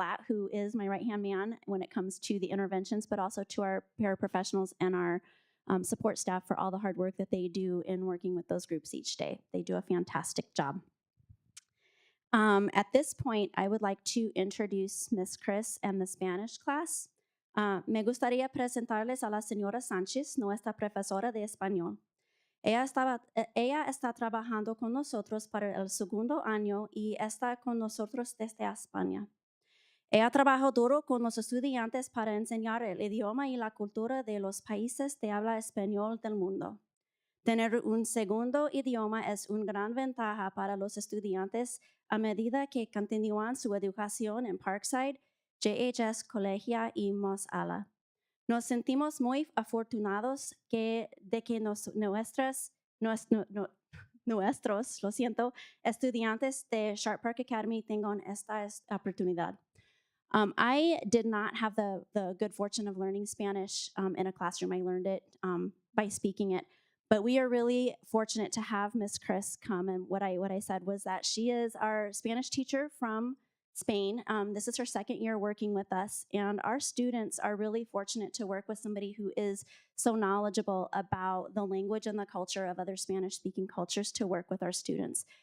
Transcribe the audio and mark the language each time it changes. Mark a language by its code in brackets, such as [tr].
[en] Slatt, who is my right-hand man when it comes to the interventions, but also to our paraprofessionals and our support staff for all the hard work that they do in working with those groups each day. They do a fantastic job. At this point, I would like to introduce Miss Chris and the Spanish class. [es] Me gustaría presentarles a la señora Sánchez, nuestra profesora de español. Ella está trabajando con nosotros para el segundo año y está con nosotros desde España. Ella trabajó duro con los estudiantes para enseñar el idioma y la cultura de los países de habla español del mundo. Tener un segundo idioma es una gran ventaja para los estudiantes a medida que continúan su educación en Parkside, JHS Colegia y Moss Ala. Nos sentimos muy afortunados de que nuestros estudiantes de Sharp Park Academy tengan esta oportunidad. [en] I did not have the good fortune of learning Spanish in a classroom. I learned it by speaking it. But we are really fortunate to have Miss Chris come. And what I said was that she is our Spanish teacher from Spain. This is her second year working with us, and our students are really fortunate to work with somebody who is so knowledgeable about the language and the culture of other Spanish-speaking cultures to work with our students.